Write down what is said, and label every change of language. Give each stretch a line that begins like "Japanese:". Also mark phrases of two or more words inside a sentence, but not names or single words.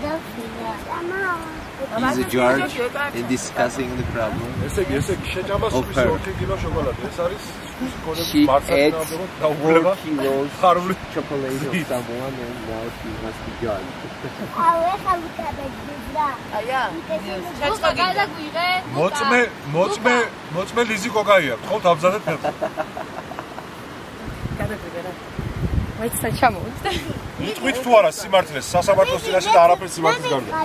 English: He's a judge and discussing the problem of her. She ate 4 kilos chocolate of someone and now she must be judged.
Georgian: მოწმე ლიზი კოკაია, თხოვთ ამზადეთ ფეხი. მოიცა ჩამოვიდა. იტყვით თუ არა სიმართლეს სასამართლოს წინაშე და არაფერს სიმართლის გარდა.